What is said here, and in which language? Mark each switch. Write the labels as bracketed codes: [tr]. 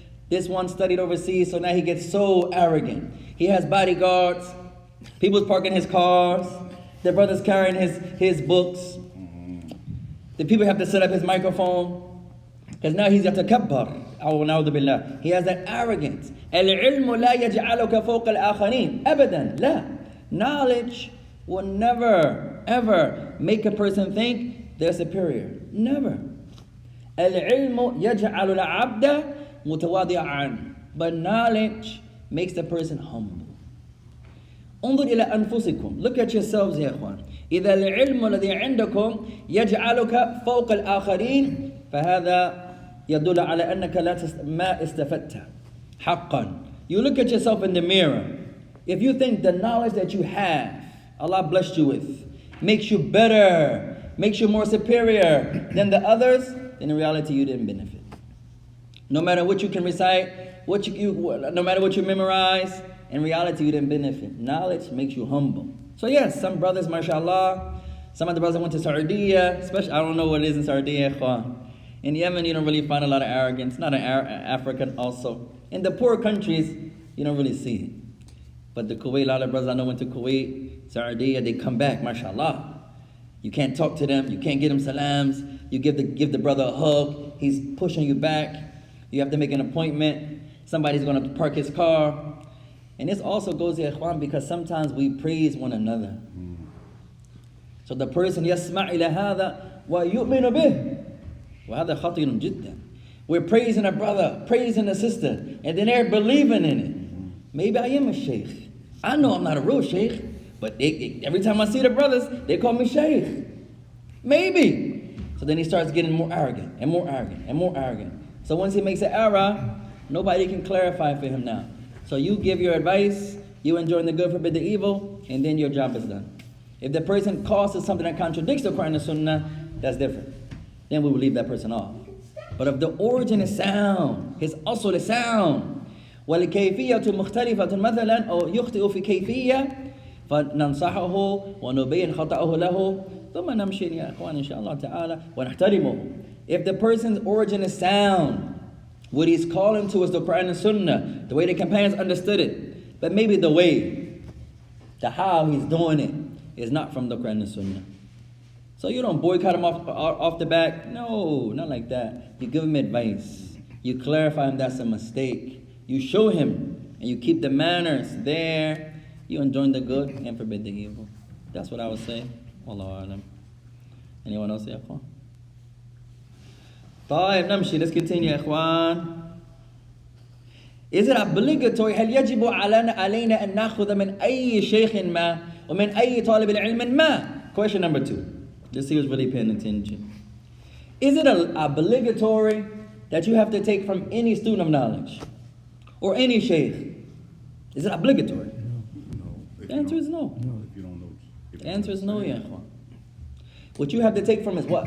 [en] This one studied overseas, so now he gets so arrogant. He has bodyguards. People's parking his cars. The brother's carrying his books. The people have to set up his microphone. Because now he's yatakabbar. He has that arrogance. [ar] العلم لا يجعلك فوق الآخرين. أبدا. لا. [en] Knowledge will never, ever make a person think they're superior. Never. [ar] العلم يجعل العبد متواضعا. [en] But knowledge makes the person humble. [ar] انظر إلى أنفسكم. [en] Look at yourselves [ar] يا إخوان. إذا العلم الذي عندكم يجعلك فوق الآخرين فهذا يدل على أنك ما استفدت حقا. [en] You look at yourself in the mirror. If you think the knowledge that you have, Allah blessed you with, makes you better, makes you more superior than the others, then in reality you didn't benefit. No matter what you can recite, no matter what you memorize, in reality you didn't benefit. Knowledge makes you humble. So yes, some brothers, mashallah, some of the brothers went to Saudi, especially, I don't know what it is in Saudi. In Yemen, you don't really find a lot of arrogance. Not in African also. In the poor countries, you don't really see it. But the Kuwait, a lot of brothers I know went to Kuwait, Saudi, they come back, mashallah. You can't talk to them. You can't give them salams. You give the brother a hug. He's pushing you back. You have to make an appointment. Somebody's going to park his car. And this also goes to ikhwan because sometimes we praise one another. So the person [ar] يسمع إلى هذا ويؤمن به. وهذا خطير جدا. [en] We're praising a brother, praising a sister, and then they're believing in it. Maybe I am a sheikh. I know I'm not a real sheikh, but every time I see the brothers, they call me sheikh. Maybe. So then he starts getting more arrogant and more arrogant and more arrogant. So once he makes an error, nobody can clarify for him now. So you give your advice, you enjoin the good, forbid the evil, and then your job is done. If the person causes something that contradicts the Quran and Sunnah, that's different. Then we will leave that person off. But if the origin is sound, [ar] his asl is sound, والكيفية مختلفة مثلا أو يخطئ في كيفية فننصحه ونبين خطأه له ثم نمشي يا إخوان إن شاء الله تعالى ونحترمه. [en] If the person's origin is sound, what he's calling to is the Quran and Sunnah, the way the companions understood it, but maybe the way, the how he's doing it is not from the Quran and Sunnah. So you don't boycott him off the back. No, not like that. You give him advice. You clarify him that's a mistake. You show him and you keep the manners there. You enjoin the good and forbid the evil. That's what I would say. Wallahu alam. Anyone else, ya ikhwan? [ar] طيب نمشي. [en] Let's continue, ya ikhwan. Is it obligatory? [ar] هل يجب علينا أن نأخذ من أي شيخ ما ومن أي طالب العلم ما? [en] Question number 2. Let's see who's really paying attention. Is it obligatory that you have to take from any student of knowledge or any sheikh? Is it obligatory? No. The answer is no. If you don't know. The answer is no, ya ikhwan. What you have to take from is what?